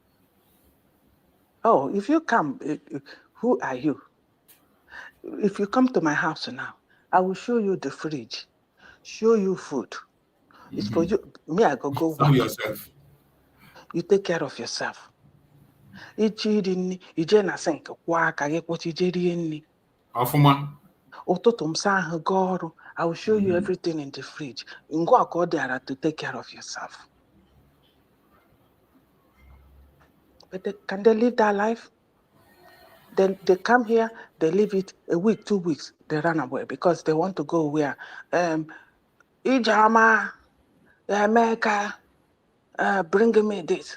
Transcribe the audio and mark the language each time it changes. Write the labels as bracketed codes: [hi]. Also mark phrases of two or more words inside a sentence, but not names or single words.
[en] Oh, if you come, who are you? If you come to my house now, I will show you the fridge, show you food. It's for you. Me, I go work. Yourself. You take care of yourself. [ig] Ije na sink kwa aka gị kpọcha ije rie nri. Ọfụma. Ụtụtụ m saa ahụ gaa ọrụ. [en] I will show you everything in the fridge. [ig] Ngwa ka ọ dịara [en] to take care of yourself. But can they live that life? Then they come here, they live it a week, 2 weeks, they run away because they want to go where? Ijama, America, bring me this.